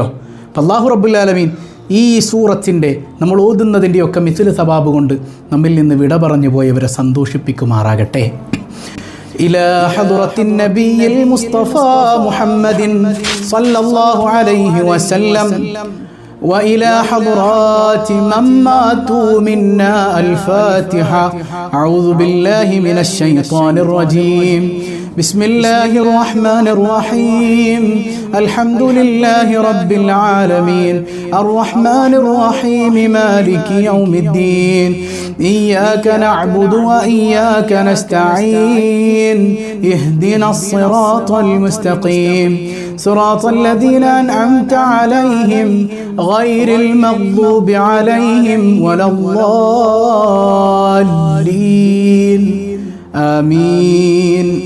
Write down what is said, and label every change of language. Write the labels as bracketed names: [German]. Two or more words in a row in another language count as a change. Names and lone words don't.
[Malayalam] അപ്പോൾ അല്ലാഹു [Arabic] رب العالمين [Malayalam] ഈ സൂറത്തിൻ്റെ നമ്മൾ ഓതുന്നതിൻ്റെയൊക്കെ [Arabic] مثل ثواب [Malayalam] കൊണ്ട് നമ്മിൽ നിന്ന് വിട പറഞ്ഞു പോയവരെ സന്തോഷിപ്പിക്കുമാറാകട്ടെ. [Arabic] إلى حضرة النبي المصطفى محمد صلى الله عليه وسلم وإلى حضرات من ماتوا منا الفاتحة. أعوذ بالله من الشيطان الرجيم. بسم الله الرحمن الرحيم. الحمد لله رب العالمين الرحمن الرحيم مالك يوم الدين إياك نعبد وإياك نستعين اهدنا الصراط المستقيم صراط الذين أنعمت عليهم غير المغضوب عليهم ولا الضالين آمين.